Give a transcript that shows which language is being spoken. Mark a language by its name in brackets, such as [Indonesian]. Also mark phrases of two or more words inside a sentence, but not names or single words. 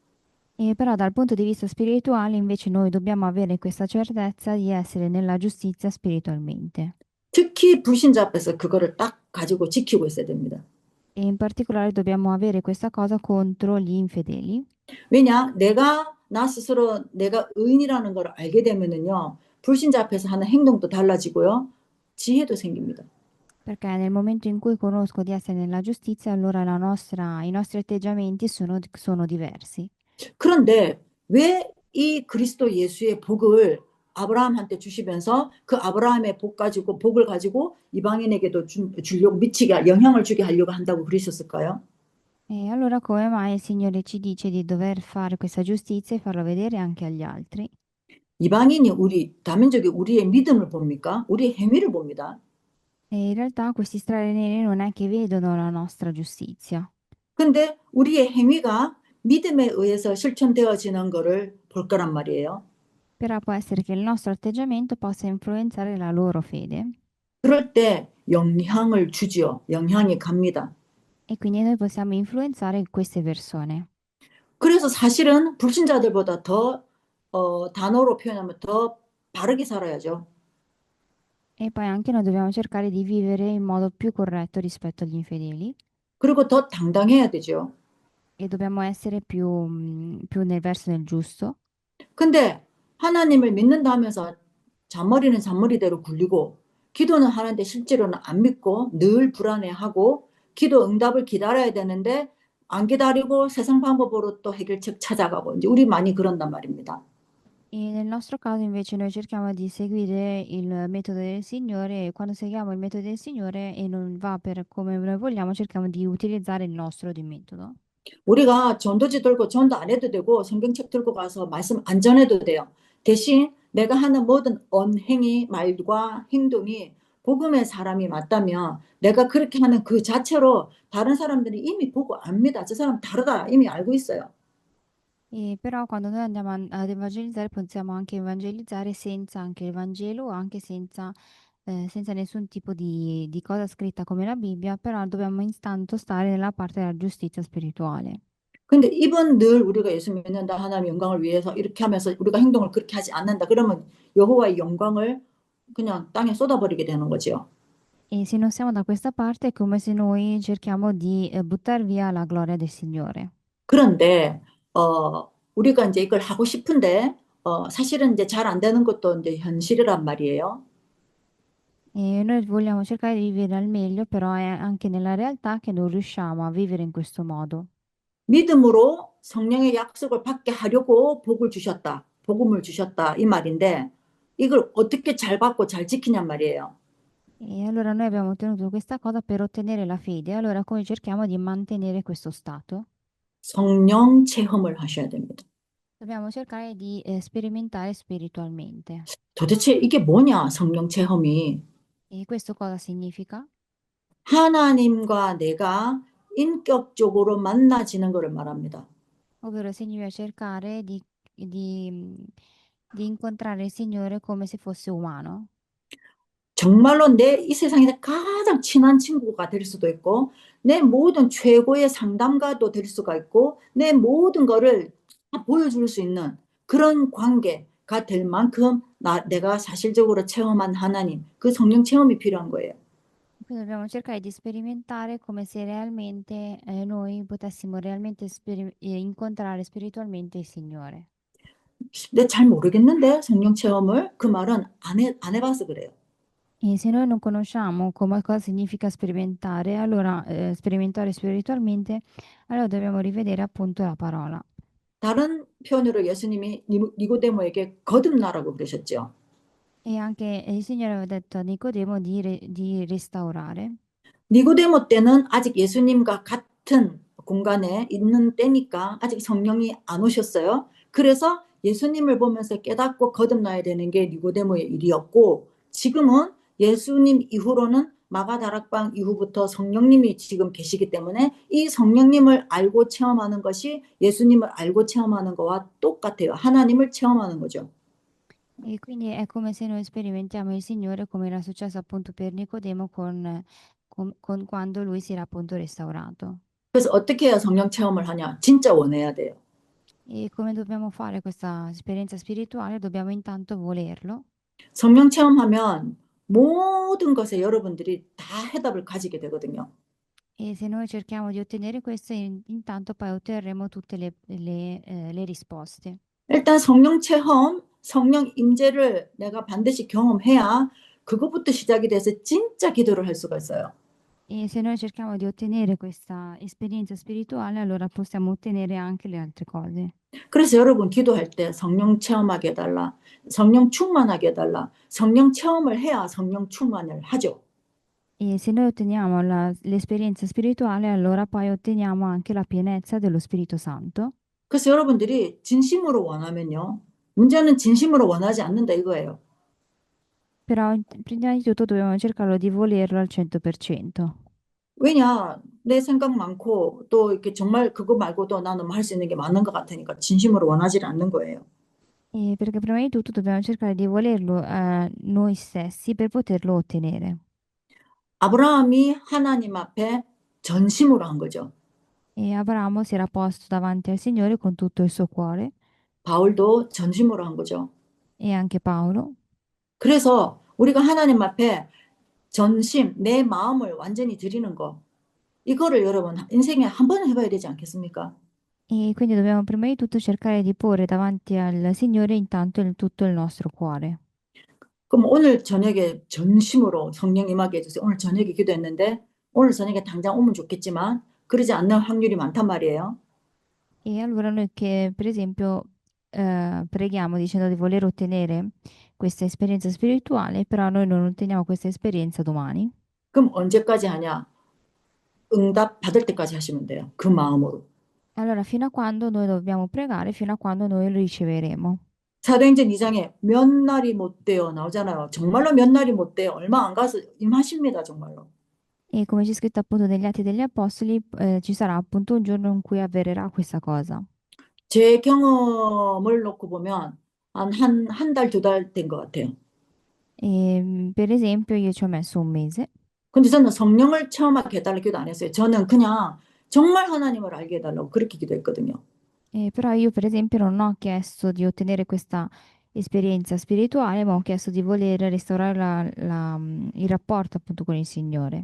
[Italian] E però dal punto di vista spirituale invece noi dobbiamo avere questa certezza di essere nella giustizia spiritualmente. [Korean] 특히 불신자 앞에서 그거를 딱 가지고 지키고 있어야 됩니다. [Italian] E in particolare dobbiamo avere questa cosa contro gli infedeli, [Korean] 왜냐? 내가 나 스스로 내가 의인이라는 걸 알게 되면은요. 불신자 앞에서 하는 행동도 달라지고요. 지혜도 생깁니다. [Italian] perché nel momento in cui conosco di essere nella giustizia, allora i nostri atteggiamenti sono diversi. [Korean] 그런데 왜 이 그리스도 예수의 복을 아브라함한테 주시면서 그 아브라함의 복을 가지고 이방인에게도 주려고 미치게 영향을 주게 하려고 한다고 그러셨을까요? [Italian] E allora come mai il Signore ci dice di dover fare questa giustizia e farla vedere anche agli altri? [Korean] 이방인이 다민족이 우리의 믿음을 봅니까? 우리의 행위를 봅니다. [Italian] E in realtà questi stranieri non è che vedono la nostra giustizia, [Korean] 근데 우리의 행위가 믿음에 의해서 실천되어지는 거를 볼 거란 말이에요. [Italian] però può essere che il nostro atteggiamento possa influenzare la loro fede [Korean] 그럴 때 영향을 주지요. 영향이 갑니다. [Italian] e quindi noi possiamo influenzare queste persone. [Korean] 그래서 사실은 불신자들보다 더 단어로 표현하면 더 바르게 살아야죠. [Italian] E poi anche noi dobbiamo cercare di vivere in modo più corretto rispetto agli infedeli [Korean] 그리고 더 당당해야 되죠. [Italian] e dobbiamo essere più nel verso del giusto. [Korean] 근데 하나님을 믿는다 하면서 잔머리는 잔머리대로 굴리고 기도는 하는데 실제로는 안 믿고 늘 불안해하고 기도 응답을 기다려야 되는데 안 기다리고 세상 방법으로 또 해결책 찾아가고 이제 우리 많이 그런단 말입니다. [Italian] E nel nostro caso invece noi cerchiamo di seguire il metodo del Signore e quando seguiamo il metodo del Signore e non va per come noi vogliamo, cerchiamo di utilizzare il nostro di metodo. [Korean] 우리가 전도지 들고 전도 안 해도 되고 성경책 들고 가서 말씀 안 전해도 돼요. 대신 내가 하는 모든 언행이 말과 행동이 복음의 사람이 맞다면 내가 그렇게 하는 그 자체로 다른 사람들이 이미 보고 압니다. 저 사람 다르다. 이미 알고 있어요. [Italian] E però quando noi andiamo ad evangelizzare possiamo anche evangelizzare senza anche il Vangelo, anche senza nessun tipo di cosa scritta come la Bibbia, però dobbiamo intanto stare nella parte della giustizia spirituale. [Korean] 근데 이번 늘 우리가 예수 믿는다 하나님의 영광을 위해서 이렇게 하면서 우리가 행동을 그렇게 하지 않는다. 그러면 여호와의 영광을 그냥 땅에 쏟아버리게 되는 거죠. [Italian] E se non siamo da questa parte è come se noi cerchiamo di buttare via la gloria del Signore. [Korean] 그런데 우리가 이제 이걸 하고 싶은데 사실은 이제 잘 안 되는 것도 이제 현실이란 말이에요. [Italian] E noi vogliamo cercare di vivere al meglio, però è anche nella realtà che non riusciamo a vivere in questo modo. [Korean] 믿음으로 성령의 약속을 받게 하려고 복을 주셨다. 복음을 주셨다. 이 말인데 이걸 어떻게 잘 받고 잘 지키냔 말이에요. [Italian] E allora noi abbiamo ottenuto questa cosa per ottenere la fede, allora come cerchiamo di mantenere questo stato? [Korean] 성령 체험을 하셔야 됩니다. [Italian] Dobbiamo cercare di sperimentare spiritualmente. [Korean] 도대체 이게 뭐냐? 성령 체험이 [Italian] E questo cosa significa? [Korean] 하나님과 내가 인격적으로 만나지는 것을 말합니다. [Italian] Ovvero significa cercare di incontrare il Signore come se fosse umano. [Korean] 정말로 내 이 세상에서 가장 친한 친구가 될 수도 있고, 내 모든 최고의 상담가도 될 수가 있고, 내 모든 거를 다 보여줄 수 있는 그런 관계가 될 만큼 내가 사실적으로 체험한 하나님, 그 성령 체험이 필요한 거예요. [Italian] Quindi dobbiamo cercare di sperimentare come se realmente noi potessimo realmente incontrare spiritualmente il Signore. [Korean] 근데 잘 모르겠는데, 성령 체험을. 그 말은 안 해봐서 그래요. [Italian] E se noi non conosciamo cosa significa sperimentare, allora sperimentare spiritualmente, allora dobbiamo rivedere appunto la parola. [Korean] 다른 표현으로 예수님이 니고데모에게 거듭나라고 그러셨죠. [Italian] E anche il Signore aveva detto a Nicodemo di restaurare. [Korean] 니고데모 때는 아직 예수님과 같은 공간에 있는 때니까 아직 성령이 안 오셨어요. 그래서 예수님을 보면서 깨닫고 거듭나야 되는 게 니고데모의 일이었고, 지금은 예수님 이후로는 마가다락방 이후부터 성령님이 지금 계시기 때문에 이 성령님을 알고 체험하는 것이 예수님을 알고 체험하는 거와 똑같아요. 하나님을 체험하는 거죠. [Italian] E quindi è come se noi sperimentiamo il Signore come era successo appunto per Nicodemo con quando lui si era appunto restaurato. [Korean] 그래서 어떻게 해야 성령 체험을 하냐? 진짜 원해야 돼요. [Italian] E come dobbiamo fare questa esperienza spirituale? Dobbiamo intanto volerlo. [Korean] 성령 체험하면 모든 것에 여러분들이 다 해답을 가지게 되거든요. [Italian] E se noi cerchiamo di ottenere questo, intanto poi otterremo tutte le risposte. [Korean] 일단 성령 체험, 성령 임재를 내가 반드시 경험해야 그것부터 시작이 돼서 진짜 기도를 할 수가 있어요. [Italian] E se noi cerchiamo di ottenere questa esperienza spirituale, allora possiamo ottenere anche le altre cose. [Korean] 그래서 여러분 기도할 때 성령 체험하게 해달라, 성령 충만하게 해달라, 성령 체험을 해야 성령 충만을 하죠. [Italian] E se noi otteniamo l'esperienza spirituale, allora poi otteniamo anche la pienezza dello Spirito Santo. [Korean] 그래서 여러분들이 진심으로 원하면요. 문제는 진심으로 원하지 않는다 이거예요. [Italian] Però prima di tutto dobbiamo cercarlo di volerlo al 100%. [Korean] 왜냐, 내 생각 많고 또 이렇게 정말 그거 말고도 나는 할 수 있는 게 많은 것 같으니까 진심으로 원하지 않는 거예요. [Italian] E perché prima di tutto dobbiamo cercare di volerlo noi stessi per poterlo ottenere. [Korean] 아브라함이 하나님 앞에 전심으로 한 거죠. [Italian] E Abramo si era posto davanti al Signore con tutto il suo cuore, [Korean] 바울도 전심으로 한 거죠. [Italian] e anche Paolo. [Korean] 그래서 우리가 하나님 앞에 전심, 내 마음을 완전히 드리는 거, 이거를 여러분 인생에 한 번은 해봐야 되지 않겠습니까? [Italian] E quindi dobbiamo prima di tutto cercare di porre davanti al Signore intanto tutto il nostro cuore. [Korean] 그럼 오늘 저녁에 전심으로 성령 임하게 해주세요. 오늘 저녁에 기도했는데 오늘 저녁에 당장 오면 좋겠지만 그러지 않는 확률이 많단 말이에요. [Italian] E allora noi che per esempio preghiamo dicendo di voler ottenere questa esperienza spirituale, però noi non otteniamo questa esperienza domani. [Korean] 그럼 언제까지 하냐? 응답 받을 때까지 하시면 돼요. 그 마음으로. [Italian] Allora, fino a quando noi dobbiamo pregare, fino a quando noi lo riceveremo. [Korean] 사도행전 2장에 몇 날이 못 돼요 나오잖아요. 정말로 몇 날이 못 돼요. 얼마 안 가서 임하십니다. 정말로. [Italian] E come c'è scritto appunto negli Atti degli Apostoli, ci sarà appunto un giorno in cui avverrà questa cosa. [Korean] 제 경험을 놓고 보면 한 달, 두 달 된 것 같아요. [Italian] Per esempio, io ci ho messo un mese, [Korean] 근데 저는 성령을 체험하게 해달라고 기도 안 했어요. 저는 그냥 정말 하나님을 알게 해달라고 그렇게 기도했거든요. [Italian] però io per esempio non ho chiesto di ottenere questa esperienza spirituale, ma ho chiesto di voler restaurare il rapporto appunto con il Signore.